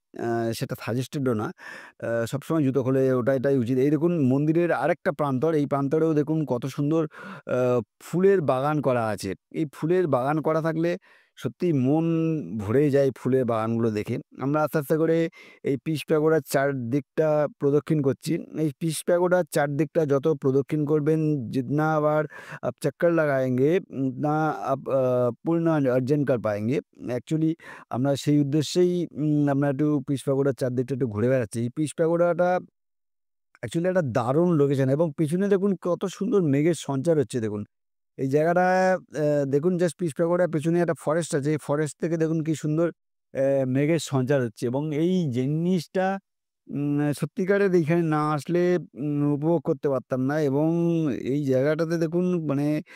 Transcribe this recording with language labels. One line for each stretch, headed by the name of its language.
Bangla: আ সেটা সাজেস্টেড ও না। সবসময় জুতো খুলে ওঠাটাই উচিত। এই দেখুন মন্দিরের আরেকটা প্রান্তর, এই প্রান্তরেও দেখুন কত সুন্দর আ ফুলের বাগান করা আছে। এই ফুলের বাগান করা থাকলে সত্যিই মন ভরে যায় ফুলের বাগানগুলো দেখে। আমরা আস্তে, আস্তে করে এই পিস প্যাগোডার চারদিকটা প্রদক্ষিণ করছি। এই পিস প্যাগোডার চারদিকটা যত প্রদক্ষিণ করবেন
Hindi: जितना बार आप चक्कर लगाएँगे उतना आप पूर्ण अर्जन कर पाएँगे।
Bangla: অ্যাকচুয়ালি আমরা সেই উদ্দেশ্যেই আমরা একটু পিস প্যাগোডার চারদিকটা একটু ঘুরে বেড়াচ্ছি। এই পিস প্যাগোডাটা অ্যাকচুয়ালি একটা দারুণ লোকেশন এবং পিছনে দেখুন কত সুন্দর মেঘের সঞ্চার হচ্ছে দেখুন। এই জায়গাটা দেখুন জাস্ট পিস প্যাগোডার পেছনে একটা ফরেস্ট আছে। এই ফরেস্ট থেকে দেখুন কি সুন্দর মেঘের সঞ্চার হচ্ছে এবং এই জিনিসটা সত্যিকারের এইখানে না আসলে উপভোগ করতে পারতাম না এবং এই জায়গাটাতে দেখুন মানে